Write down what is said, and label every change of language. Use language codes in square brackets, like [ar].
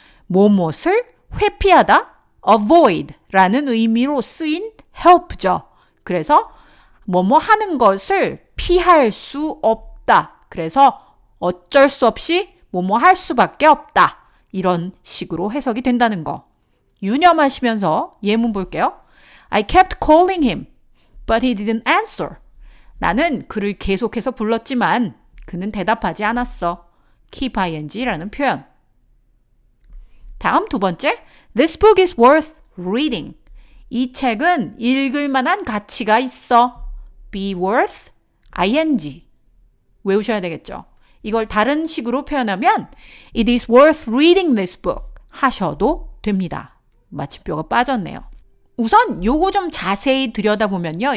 [ko] 뭐뭇을 회피하다, avoid 라는 의미로 쓰인 help죠. 그래서 뭐뭐 하는 것을 피할 수 없다. 그래서 어쩔 수 없이 뭐뭐 할 수밖에 없다. 이런 식으로 해석이 된다는 거. 유념하시면서 예문 볼게요. [en] I kept calling him, but he didn't answer. [ko] 나는 그를 계속해서 불렀지만 그는 대답하지 않았어. keep ing라는 표현. 다음 두 번째, [en] This book is worth reading. [ko] 이 책은 읽을 만한 가치가 있어. [en] be worth ing. [ko] 외우셔야 되겠죠. 이걸 다른 식으로 표현하면 [en] It is worth reading this book [ko] 하셔도 됩니다. 마침표가 빠졌네요. 우선 요거 좀 자세히 들여다보면요.